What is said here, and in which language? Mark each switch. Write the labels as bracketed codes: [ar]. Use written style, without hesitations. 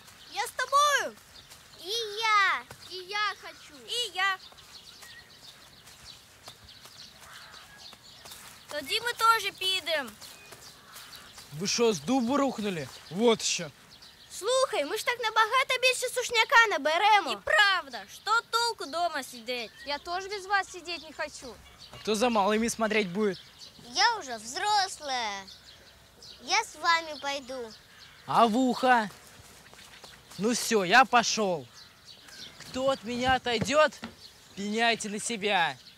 [ru] Я с тобою. И я хочу. И я. Тоді мы тоже підем. Вы что, с дуба рухнули? Вот еще. [uk] Слухай, ми ж так набагато більше сушняка наберемо. І правда, що толку [ru] дома сидеть? Я тоже без вас сидеть не хочу. А кто за малыми смотреть будет? Я уже взрослая. Я с вами пойду. А в ухо? Ну все, я пошел. Кто от меня отойдет, пеняйте на себя.